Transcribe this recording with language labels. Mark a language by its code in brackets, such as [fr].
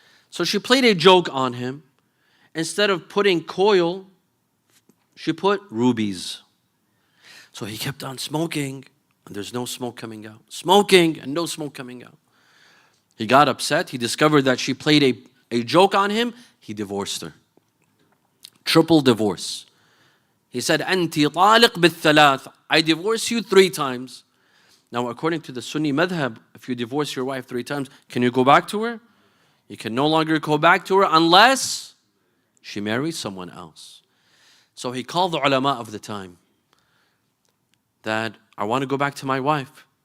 [en] So she played a joke on him. Instead of putting coil, she put rubies. So he kept on smoking, and there's no smoke coming out. Smoking, and no smoke coming out. He got upset. He discovered that she played a joke on him. He divorced her. Triple divorce. He said, [ar] أنتِ طالق بالثلاث. [en] I divorce you 3 times. Now, according to the Sunni madhab, if you divorce your wife 3 times, can you go back to her? You can no longer go back to her unless she marries someone else. So he called the ulama of the time that I want to go back to my wife.